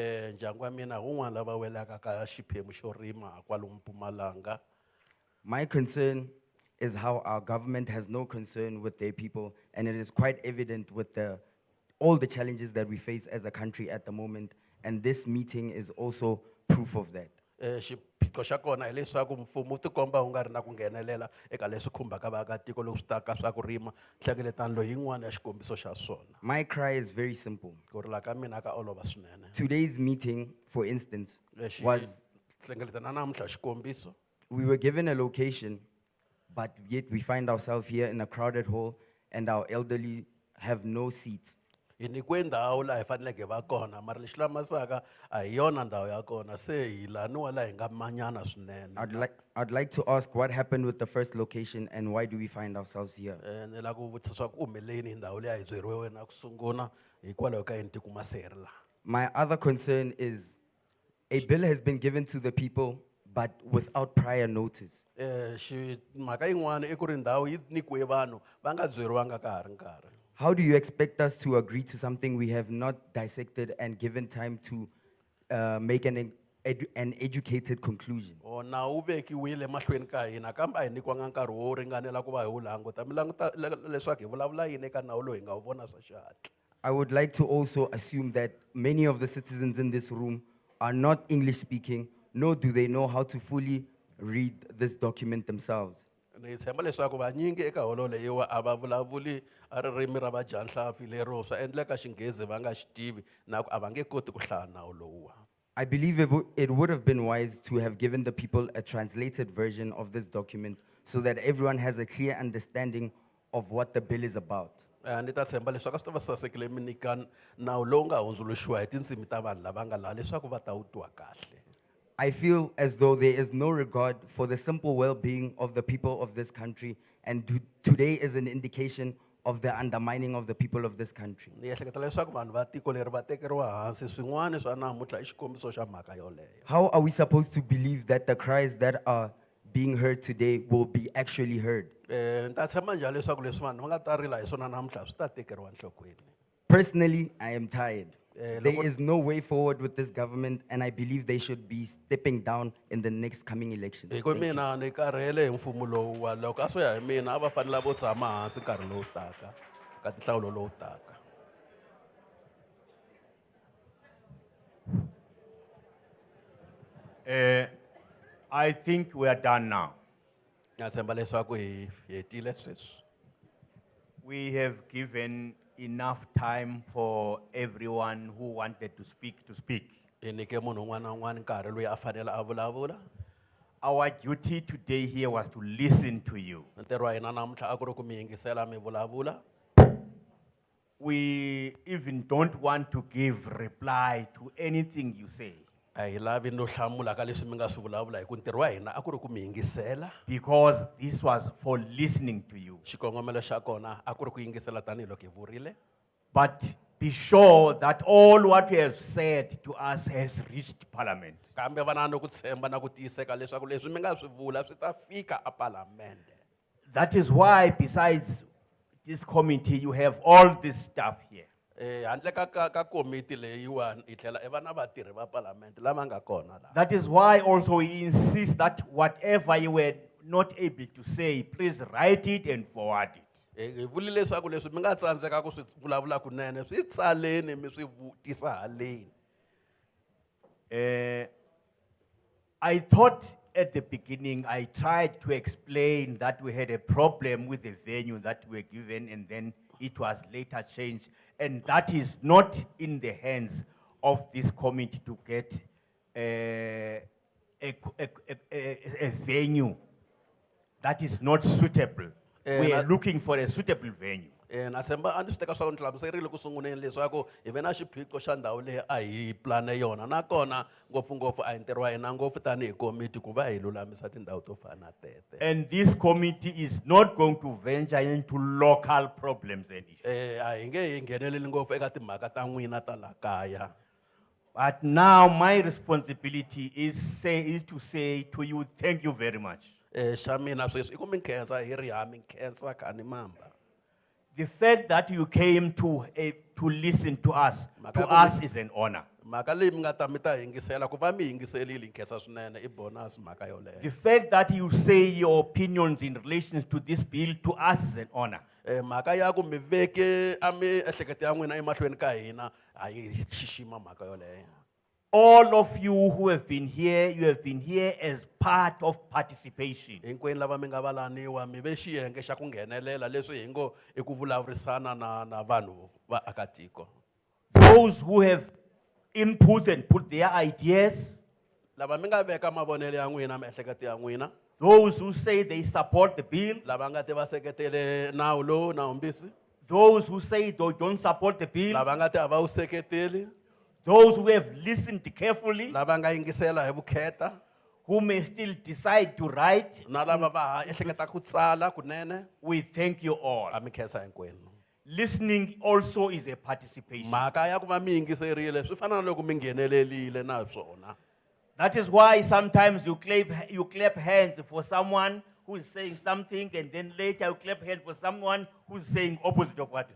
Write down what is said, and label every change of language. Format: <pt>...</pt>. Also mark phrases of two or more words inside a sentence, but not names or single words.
<en>My concern is how our government has no concern with their people, and it is quite evident with all the challenges that we face as a country at the moment, and this meeting is also proof of that.</en> <ts>Xiphiqo xa kona hileswaku mfumo wu tikomba wu nga ri na ku nghenelela eka leswi khumbaka vaakatiko loko swi ta ka swa ku rima. Nhlengeletano loyi yin'wana ya xikombiso xa swona.</ts> <en>My cry is very simple.</en> <ts>Ku rila ka mina ka olova swinene.</ts> <en>Today's meeting, for instance, was</en> <ts>nhlengeletano namuntlha xikombiso.</ts> <en>We were given a location, but yet we find ourselves here in a crowded hall, and our elderly have no seats.</en> <ts>Hi nyikiwe ndhawu laha hi faneleke va kona mara lexi lamasaka a hi yona ndhawu ya kona se hi laniwa laha hi nga manyana swinene.</ts> <en>I'd like to ask what happened with the first location and why do we find ourselves here?</en> <ts>Ni lava ku vutisa swa ku humeleni hi ndhawu leyi a hi byeriwe wena ku sungula hikwalaho ka yini tikuma se hi ri laha.</ts> <en>My other concern is A bill has been given to the people, but without prior notice.</en> <ts>mhaka yin'wana I ku ri ndhawu yi nyikiwe vanhu va nga byeriwanga ka ha ri nkarhi.</ts> <en>How do you expect us to agree to something we have not dissected and given time to make an educated conclusion?</en> <ts>Nawu wu vekiwile mahlweni ka hina kambe a hi nyikiwanga nkarhi wo ringanela ku va hi wu languta. Mi languta leswaku hi vulavula yini eka nawu lowu hi nga wu vona swa xihatla.</ts> <en>I would like to also assume that many of the citizens in this room are not English speaking, nor do they know how to fully read this document themselves.</en> <ts>Ni tshemba leswaku vanyingi eka holo leyiwa a va vulavuli a ririmi ra vadyanhlampfi lero swa endleka xinghezi va nga xi tivi na ku a va nge koti ku hlaya nawu lowuwa.</ts> <en>I believe it would have been wise to have given the people a translated version of this document so that everyone has a clear understanding of what the bill is about.</en> <ts>Ni ta tshemba leswaku a swi ta va sasekile mi nyika nawu lowu nga hundzuluxiwa hi tindzimi ta vanhu lava nga laha leswaku va ta wu twa kahle.</ts> <en>I feel as though there is no regard for the simple well-being of the people of this country, and today is an indication of the undermining of the people of this country.</en> <ts>Ni ehleketa leswaku vanhu va tiko leri va tekeriwa hansi swin'wana swa namuntlha I xikombiso xa mhaka yoleyo.</ts> <en>How are we supposed to believe that the cries that are being heard today will be actually heard?</en> <ts>Ni ta tshemba njhani leswaku leswi vanhu va nga ta rila hi swona namuntlha swi ta tekeriwa enhlokweni.</ts> <en>Personally, I am tired. There is no way forward with this government, and I believe they should be stepping down in the next coming elections.</en> <ts>Hi ku mina ni karhele hi mfumo lowuwa loko a swo ya hi mina a va fanele vo tshama hansi nkarhi lowu taka ka tinhlawulo lowu taka.</ts> <en>I think we are done now.</en> <ts>Ni tshemba leswaku hi hetile sweswi.</ts> <en>We have given enough time for everyone who wanted to speak.</en> <ts>Hi nyike munhu un'wana na un'wana nkarhi loyi a fanele a vulavula.</ts> <en>Our duty today here was to listen to you.</en> <ts>Ntirho wa hina namuntlha a ku ri ku mi yingisela mi vulavula.</ts> <en>We even don't want to give reply to anything you say.</en> <ts>A hi lavi no hlamula ka leswi mi nga swi vulavula hi ku ntirho wa hina a ku ri ku mi yingisela.</ts> <en>Because this was for listening to you.</en> <ts>Xikongomelo xa kona a ku ri ku yingisela tanihiloko hi vurile.</ts> <en>But be sure that all what you have said to us has reached Parliament.</en> <ts>Kambe va na ku tshemba na ku tiyiseka leswaku leswi mi nga swi vula swi ta fika a Parliament.</ts> <en>That is why besides this committee you have all this stuff here.</en> <ts>Handle ka komiti leyiwani hi tlhela I va na vatirhi va Parliament lava nga kona la.</ts> <en>That is why also we insist that whatever you were not able to say, please write it and forward it.</en> <ts>Hi vulile leswaku leswi mi nga tsandzeka ku swi vulavula kunene swi tsaleni mi swi vutisa haleni.</ts> <en>I thought at the beginning I tried to explain that we had a problem with the venue that we were given and then it was later changed, and that is not in the hands of this committee to get a venue that is not suitable. We are looking for a suitable venue.</en> <ts>Na tshemba a ni swi teka swa ku ni hlamuserile ku sunguleni leswaku hi ve na xiphiqo xa ndhawu leyi a hi plane yona nakona ngopfungopfu a hi ntirho wa hina ngopfu tanihi komiti ku va hi lulamisa tindhawu to fana na tete.</ts> <en>And this committee is not going to venture into local problems and issues.</en> <ts>A hi nge hi ngheneleli ngopfu eka timhaka ta n'wina ta la kaya.</ts> <en>But now my responsibility is to say to you, thank you very much.</en> <ts>Xa mina sweswi I ku mi khensa hi ri ha mi khensa khani mamba.</ts> <en>The fact that you came to listen to us is an honor.</en> <ts>Mhaka leyi mi nga ta mi ta yingisela ku va mi yingiselile hi khensa swinene I bonus mhaka yoleyo.</ts> <en>The fact that you say your opinions in relation to this bill to us is an honor.</en> <ts>Mhaka ya ku mi veke a miehleketo ya n'wina emahlweni ka hina a hi xixima mhaka yoleyo.</ts> <en>All of you who have been here, you have been here as part of participation.</en> <ts>Hinkwenu lava mi nga valaniwa mi ve xiyenge xa ku nghenelela leswi hi ngo I ku vulavurisana na vanhu va akatiko.</ts> <en>Those who have input and put their ideas.</en> <ts>Lava mi nga veka mavonelo ya n'wina miehleketo ya n'wina.</ts> <en>Those who say they support the bill.</en> <ts>Lava nga ti va seketele nawu lowu nawumbisi.</ts> <en>Those who say they don't support the bill.</en> <ts>Lava nga ti a va wu seketeli.</ts> <en>Those who have listened carefully,</en> <ts>lava nga yingisela hi vukheta,</ts> <en>who may still decide to write,</en> <ts>na lava va ha ehleketa ku tsala kunene,</ts> <en>we thank you all.</en> <ts>a mi khensa hinkwenu.</ts> <en>Listening also is a participation.</en> <ts>Mhaka ya ku va mi yingiserile swi fana na loko mi nghenelelile na swona.</ts> <en>That is why sometimes you clap hands for someone who is saying something, and then later you clap hands for someone who's saying opposite of what.</en>